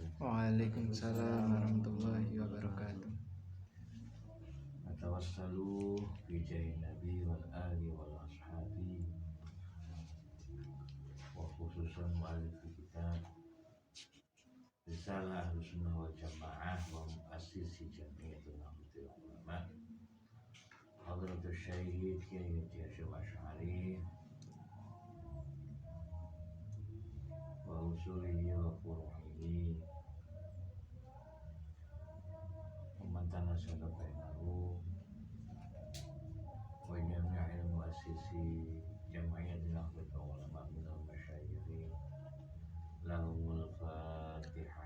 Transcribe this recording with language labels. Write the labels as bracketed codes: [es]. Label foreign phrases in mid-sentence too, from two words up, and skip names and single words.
[ar] وعليكم السلام ورحمة الله وبركاته. Atawassalu bijahi nabi wal ali wal ashabi wa khususan mu'alif kitab Risalah Ahlussunnah wal Jamaah wa mu'assisi Jami'atul Nahdlatul Ulama Hadratus Syekh Kiai Hasyim Asy'ari وأصوله وفروعه Pemantana Syadab Bainahu وجميع مؤسسي جمعية Nahdlatul Ulama من المشايخ لهم الفاتحة.